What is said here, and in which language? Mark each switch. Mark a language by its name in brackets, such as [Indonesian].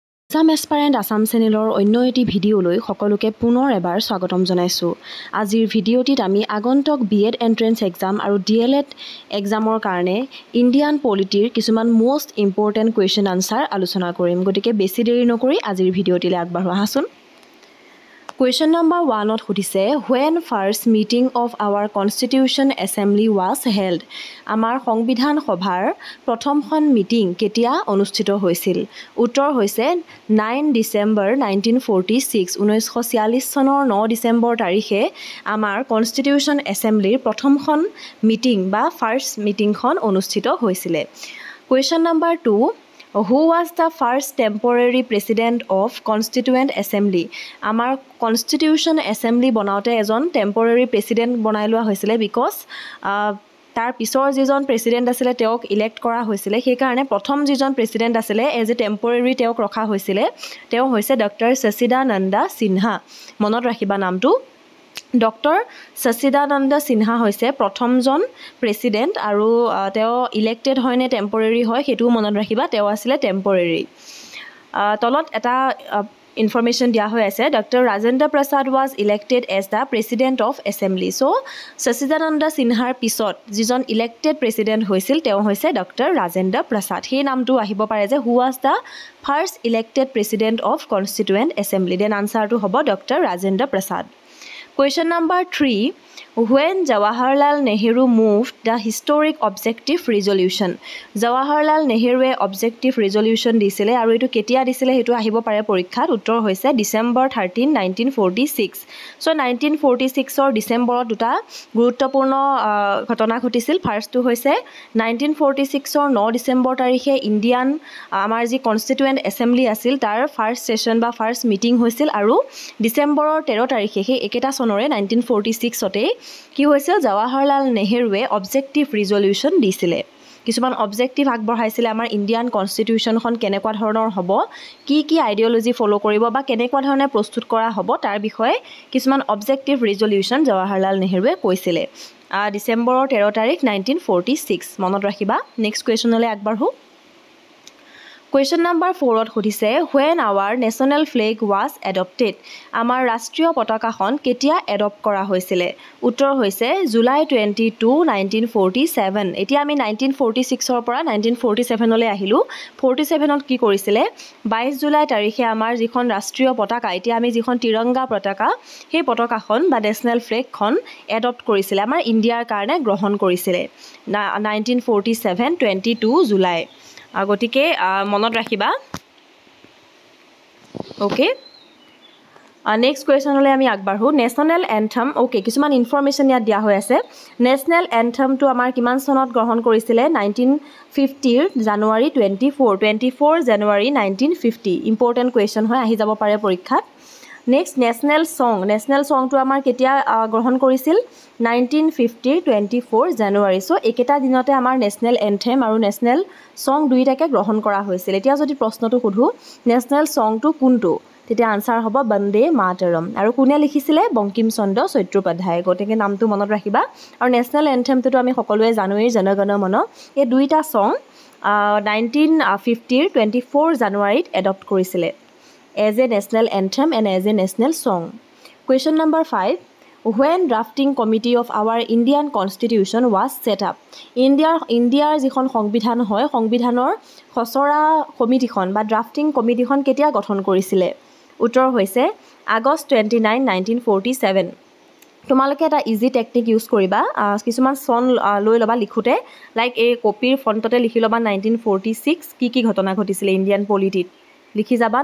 [Assamese] Exam এছপাৰেণ্ট Assam চেনেলৰ অন্য এটি ভিডিঅ'লৈ সকলোকে পুনৰ এবাৰ স্বাগতম জনাইছোঁ। আজিৰ ভিডিঅ'টিত আমি আগন্তুক বিএড এণ্ট্ৰেন্স এক্সাম আৰু ডিএলএড এক্সামৰ কাৰণে ইণ্ডিয়ান পলিটিৰ কিছুমান মষ্ট ইম্পৰ্টেণ্ট কুৱেশ্যন আনচাৰ আলোচনা কৰিম। গতিকে বেছি দেৰি নকৰি আজিৰ ভিডিঅ'টিলৈ আগবাঢ়ো আহাচোন। [English] question number 1ত [Assamese] সুধিছে [English] when first meeting of our constitution assembly was held? [Assamese] আমাৰ সংবিধান সভাৰ প্ৰথমখন মিটিং কেতিয়া অনুষ্ঠিত হৈছিল? উত্তৰ হৈছে 9 ডিচেম্বৰ 1946 1946 চনৰ 9 ডিচেম্বৰ তাৰিখে আমাৰ কনষ্টিটিউশ্যন এছেম্বলিৰ প্ৰথমখন মিটিং বা ফাৰ্ষ্ট মিটিংখন অনুষ্ঠিত হৈছিলে। [English] Question number 2 Who was the first temporary president of Constituent Assembly? [Assamese] আমাৰ Constitution Assembly বনাওঁতে এজন টেম্পৰেৰী প্ৰেছিডেণ্ট বনাই লোৱা হৈছিলে বিকজ তাৰ পিছৰ যিজন প্ৰেছিডেণ্ট আছিলে তেওঁক ইলেক্ট কৰা হৈছিলে। সেইকাৰণে প্ৰথম যিজন প্ৰেছিডেণ্ট আছিলে এজ এ টেম্পৰেৰী তেওঁক ৰখা হৈছিলে। তেওঁ হৈছে ডক্টৰ সচিদানন্দ সিনহা। মনত ৰাখিবা নামটো। ডক্টৰ সচিদানন্দ সিনহা হৈছে প্ৰথমজন প্ৰেছিডেণ্ট আৰু তেওঁ ইলেক্টেড হয় নে টেম্পৰেৰী হয় সেইটোও মনত ৰাখিবা। তেওঁ আছিলে টেম্পৰেৰী। তলত এটা ইনফৰমেশ্যন দিয়া হৈ আছে doctor Rajendra Prasad [English] Was elected as the president of assembly. [Assamese] চ' সচিদানন্দ সিনহাৰ পিছত যিজন ইলেক্টেড প্ৰেছিডেণ্ট হৈছিল তেওঁ হৈছে ডক্টৰ ৰাজেন্দ্ৰ প্ৰসাদ। সেই নামটো আহিব পাৰে যে [English] Who was the first elected president of constituent assembly. [Assamese] Then আনচাৰটো হ'ব doctor Rajendra Prasad. [English] Question number 3 When Jawaharlal Nehru moved the historic objective resolution? [Assamese] Jawaharlal Nehruৱে objective resolution দিছিলে আৰু এইটো কেতিয়া দিছিলে সেইটো আহিব পাৰে পৰীক্ষাত। উত্তৰ হৈছে ডিচেম্বৰ 13 1946। চ' 1946ৰ ডিচেম্বৰত দুটা গুৰুত্বপূৰ্ণ ঘটনা ঘটিছিল। ফাৰ্ষ্টটো হৈছে 1946ৰ 9 ডিচেম্বৰ তাৰিখে ইণ্ডিয়ান আমাৰ যি কনষ্টিটুৱেণ্ট এছেম্বলি আছিল তাৰ ফাৰ্ষ্ট ছেশ্যন বা ফাৰ্ষ্ট মিটিং হৈছিল আৰু ডিচেম্বৰৰ 13 তাৰিখে সেই একেটা চনৰে 1946তে কি হৈছিল জৱাহৰলাল নেহৰুৱে অবজেক্টিভ ৰিজলিউশ্যন দিছিলে। কিছুমান অবজেক্টিভ আগবঢ়াইছিলে আমাৰ ইণ্ডিয়ান কনষ্টিটিউশ্যনখন কেনেকুৱা ধৰণৰ হ'ব, কি কি আইডিঅ'লজি ফ'ল' কৰিব বা কেনেকুৱা ধৰণে প্ৰস্তুত কৰা হ'ব তাৰ বিষয়ে কিছুমান অবজেক্টিভ ৰিজলিউশ্যন জৱাহৰলাল নেহৰুৱে কৈছিলে। ডিচেম্বৰৰ 13 তাৰিখ 1946 মনত ৰাখিবা। নেক্সট কুৱেশ্যনলৈ আগবাঢ়ো। [English] question number 4ত [Assamese] সুধিছে [English] when our national flag was adopted? [Assamese] আমাৰ ৰাষ্ট্ৰীয় পতাকাখন কেতিয়া এডপ্ট কৰা হৈছিলে? উত্তৰ হৈছে জুলাই 22 1947। এতিয়া আমি 1946ৰ পৰা 1947লৈ আহিলোঁ। 47ত কি কৰিছিলে 22 জুলাই তাৰিখে আমাৰ যিখন ৰাষ্ট্ৰীয় পতাকা এতিয়া আমি যিখন তিৰংগা পতাকা সেই পতাকাখন বা নেশ্যনেল ফ্লেগখন এডপ্ট কৰিছিলে আমাৰ ইণ্ডিয়াৰ কাৰণে গ্ৰহণ কৰিছিলে 1947 22 জুলাই। গতিকে মনত ৰাখিবা। অ'কে নেক্সট কুৱেশ্যনলৈ আমি আগবাঢ়োঁ। নেশ্যনেল এন্থম কিছুমান ইনফৰমেশ্যন ইয়াত দিয়া হৈ আছে। নেশ্যনেল এন্থমটো আমাৰ কিমান চনত গ্ৰহণ কৰিছিলে 1950 জানুৱাৰী 24 জানুৱাৰী 1950। ইম্পৰ্টেণ্ট কুৱেশ্যন হয় আহি যাব পাৰে পৰীক্ষাত। নেক্সট নেশ্যনেল ছংটো আমাৰ কেতিয়া গ্ৰহণ কৰিছিল 1950 24 জানুৱাৰী। চ' একেটা দিনতে আমাৰ নেশ্যনেল এন্থেম আৰু নেশ্যনেল ছং দুয়োটাকে গ্ৰহণ কৰা হৈছিল। এতিয়া যদি প্ৰশ্নটো সোধোঁ নেশ্যনেল ছংটো কোনটো তেতিয়া আনচাৰ হ'ব বন্দে মাতৰম। আৰু কোনে লিখিছিলে বংকিম চন্দ্ৰ চট্টোপাধ্যায়। গতিকে নামটো মনত ৰাখিবা। আৰু নেশ্যনেল এন্থেমটোতো আমি সকলোৱে জানোৱেই জন গণ মন। এই দুইটা ছং 1950 24 জানুৱাৰীত এডপ্ট কৰিছিলে [English] As a national anthem and as a national song. Question number 5 When drafting committee of our Indian constitution was set up? [Assamese] ইণ্ডিয়াৰ যিখন সংবিধান হয় সংবিধানৰ খচৰা কমিটিখন বা ড্ৰাফটিং কমিটিখন কেতিয়া গঠন কৰিছিলে? উত্তৰ হৈছে আগষ্ট 29 1947। তোমালোকে এটা ইজি টেকনিক ইউজ কৰিবা। কিছুমান চন লৈ ল'বা লিখোঁতে লাইক এই কপিৰ ফ্ৰণ্টতে লিখি ল'বা 1946 কি ঘটনা ঘটিছিলে ইণ্ডিয়ান পলিটিত লিখি যাবা।